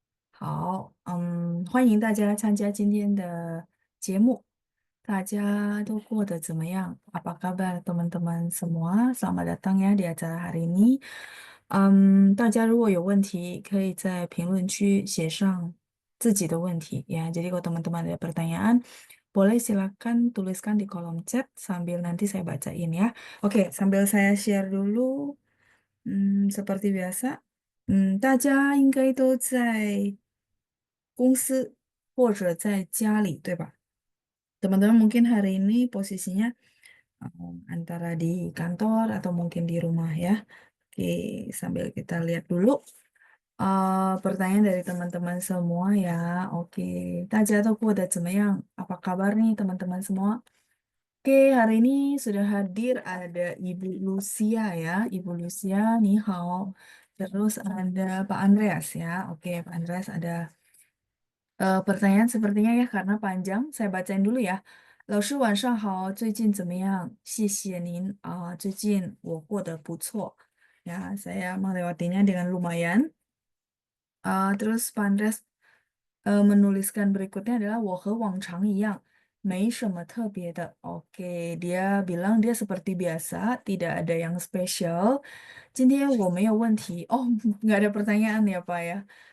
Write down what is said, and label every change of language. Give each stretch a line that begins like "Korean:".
Chinese: 好，欢迎大家参加今天的节目。大家都过得怎么样？
Indonesian: Apa kabar teman-teman semua? Selamat datang ya di acara hari ini.
Chinese: 大家如果有问题，可以在评论区写上自己的问题ya.
Indonesian: Jadi kalau teman-teman ada pertanyaan, boleh silakan tuliskan di kolom chat sambil nanti saya bacain ya. Oke, sambil saya share dulu. seperti biasa，
Chinese: 大家应该都在公司或者在家里，对吧？
Indonesian: Teman-teman mungkin hari ini posisinya antara di kantor atau mungkin di rumah ya. Oke, sambil kita lihat dulu pertanyaan dari teman-teman semua ya.
Chinese: Oke, 大家都过得怎么样?
Indonesian: Apa kabar nih teman-teman semua? Oke, hari ini sudah hadir ada Ibu Lucia ya. Ibu Lucia, ni hao. Terus ada Pak Andreas ya. Oke, Pak Andreas ada pertanyaan sepertinya ya karena panjang. Saya bacain dulu ya.
Chinese: 老师晚上好，最近怎么样？谢谢您啊，最近我过得不错。
Indonesian: Ya, saya melewatinya dengan lumayan. Terus Pak Andreas menuliskan berikutnya adalah
Chinese: 我和往常一样，没什么特别的.
Indonesian: Oke, dia bilang dia seperti biasa, tidak ada yang spesial.
Chinese: 今天我没有问题.
Indonesian: Oh, nggak ada pertanyaan ya Pak ya.